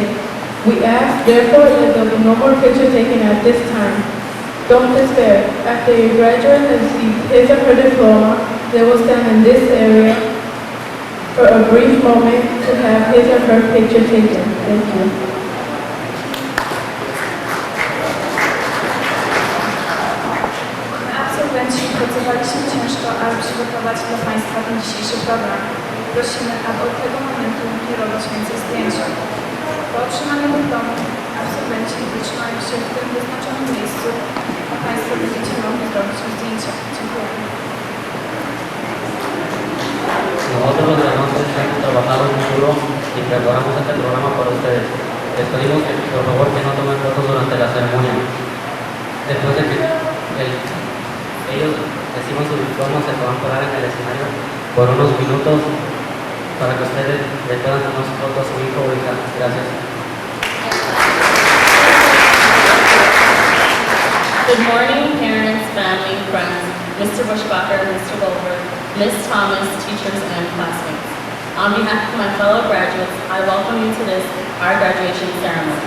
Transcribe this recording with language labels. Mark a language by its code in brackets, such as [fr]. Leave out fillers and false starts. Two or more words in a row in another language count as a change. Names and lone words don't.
[en] We ask, therefore, that there be no more picture taken at this time. Don't despair. After your graduate has received his or her diploma, they will stand in this area for a brief moment to have his or her picture taken. Thank you. [pl] Absolwenci pracowaliśmy ciężko, aby przygotować dla Państwa ten dzisiejszy program. Prosimy, aby od tego momentu nie robić więcej zdjęć. Po otrzymaniu dyplomu absolwenci wytrzymają się w tym wyznaczonym miejscu, a Państwo będziecie mogli zrobić zdjęcia. Dziękuję. [es] Nosotros de la noche hemos trabajado muy duro y preparamos este programa para ustedes. Les pedimos que por favor que no tomen fotos durante la ceremonia. Después de que ellos reciban su diploma, se van a parar en el escenario por unos minutos para que ustedes le puedan tomar su foto a su hijo o hija. Gracias. [en] Good morning, parents, family, friends, Mr. Bushbacher, Mr. Goldberg, Ms. Thomas, teachers, and classmates. On behalf of my fellow graduates, I welcome you to this, our graduation ceremony.